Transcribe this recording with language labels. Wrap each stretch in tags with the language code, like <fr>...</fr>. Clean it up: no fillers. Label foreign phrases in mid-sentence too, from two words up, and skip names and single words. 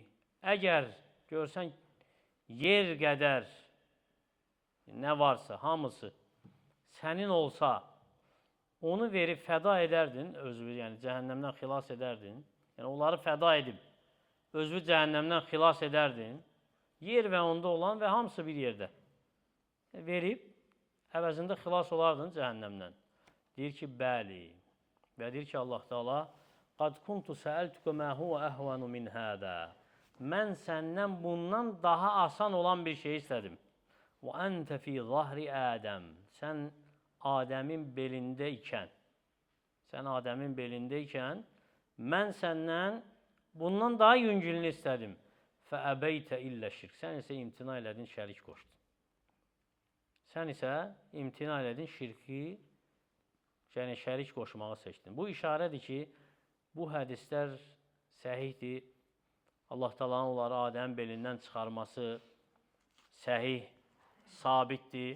<az>Əgər görsən yer qədər nə varsa, hamısı sənin olsa, onu verib fəda edərdin, özü, yəni cəhənnəmdən xilas edərdin. Yəni, onları fəda edib, özü cəhənnəmdən xilas edərdin. Yer və onda olan və hamısı bir yerdə. Verib, əvəzində xilas olardın cəhənnəmdən. Deyir ki, bəli. Və deyir ki, Allah Teala,</az> <ar>قَدْ كُنْتُ سَأَلْتُكَ مَا هُوَ أَهْوَنُ مِنْ هَذَا.</ar> <az>Mən səndən bundan daha asan olan bir şey istədim.</az> <ar>وَأَنْتَ فِي ظَهْرِ آدَمْ.</ar> <az>Sən Adəmin belində ikən, mən səndən bundan daha yüngülünü istədim.</az> <ar>فَأَبَيْتَ إِلَّا şirk.</ar> <az>Sən isə imtina elədin, şərik qoşdun. Sən isə imtina elədin, şirki, yəni şərik qoşmağı seçdin. Bu işarədir ki, bu hədislər səhihdir. Allah Taala'nın onları Adəm belindən çıxarması səhih, sabitdir.</az>